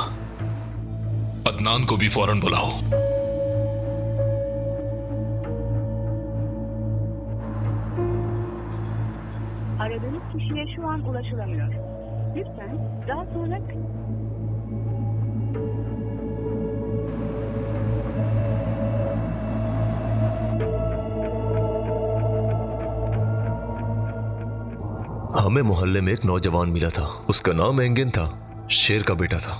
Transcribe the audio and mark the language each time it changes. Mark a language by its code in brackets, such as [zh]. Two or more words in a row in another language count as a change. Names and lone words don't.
[hi] अदनान को भी फौरन बुलाओ। [tr] Aradığınız kişiye şu an ulaşılamıyor. Lütfen daha sonra... [hi] हमें मोहल्ले में एक नौजवान मिला था। उसका नाम एंगिन था। शेर का बेटा था।